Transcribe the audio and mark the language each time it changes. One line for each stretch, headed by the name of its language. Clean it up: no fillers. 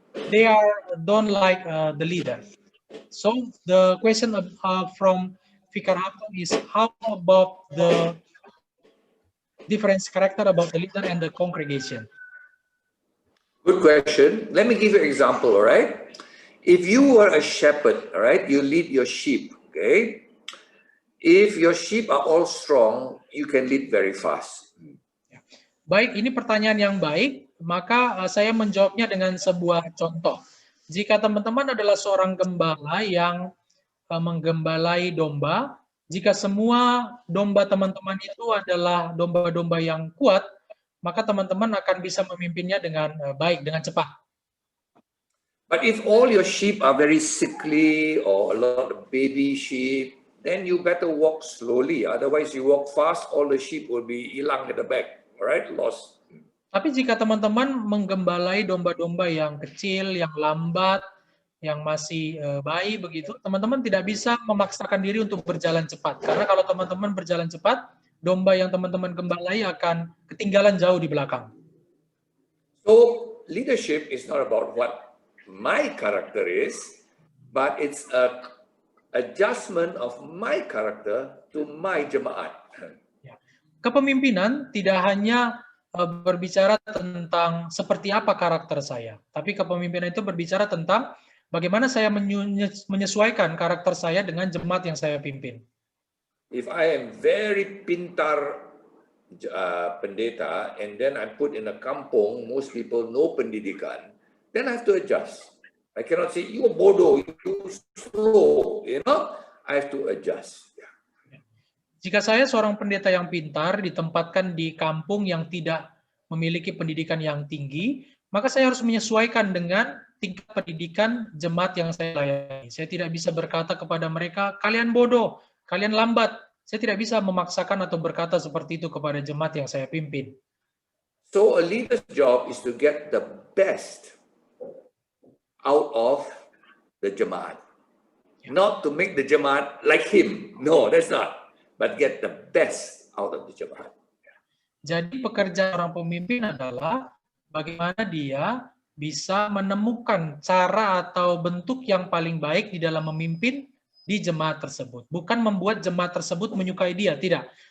English: They don't like the leader. So the question from Fikar Hafdon is, how about the difference character about the leader and the congregation? Good question. Let me give you an example, all right? If you were a shepherd, all right, you lead your sheep, okay? If your sheep are all strong, you can lead very fast.
Indonesian: Baik, ini pertanyaan yang baik, maka saya menjawabnya dengan sebuah contoh. Jika teman-teman adalah seorang gembala yang menggembalai domba, jika semua domba teman-teman itu adalah domba-domba yang kuat, maka teman-teman akan bisa memimpinnya dengan baik, dengan cepat.
English: But if all your sheep are very sickly or a lot of baby sheep, then you better walk slowly. Otherwise, you walk fast, all the sheep will be hilang at the back, all right? Lost.
Indonesian: Tapi jika teman-teman menggembalai domba-domba yang kecil, yang lambat, yang masih bayi begitu, teman-teman tidak bisa memaksakan diri untuk berjalan cepat. Karena kalau teman-teman berjalan cepat, domba yang teman-teman gembalai akan ketinggalan jauh di belakang.
English: So leadership is not about what my character is, but it's a adjustment of my character to my jemaat.
Indonesian: Kepemimpinan tidak hanya berbicara tentang seperti apa karakter saya, tapi kepemimpinan itu berbicara tentang bagaimana saya menyesuaikan karakter saya dengan jemaat yang saya pimpin.
English: If I am very pintar pendeta and then I put in a kampung, most people no pendidikan, then I have to adjust. I cannot say, you bodoh, you slow, you know. I have to adjust.
Indonesian: Jika saya seorang pendeta yang pintar ditempatkan di kampung yang tidak memiliki pendidikan yang tinggi, maka saya harus menyesuaikan dengan tingkat pendidikan jemaat yang saya layani. Saya tidak bisa berkata kepada mereka, kalian bodoh, kalian lambat. Saya tidak bisa memaksakan atau berkata seperti itu kepada jemaat yang saya pimpin.
English: So a leader's job is to get the best out of the jemaat. Not to make the jemaat like him. No, that's not. But get the best out of the jemaat.
Indonesian: Jadi pekerjaan orang pemimpin adalah bagaimana dia bisa menemukan cara atau bentuk yang paling baik di dalam memimpin di jemaat tersebut. Bukan membuat jemaat tersebut menyukai dia, tidak.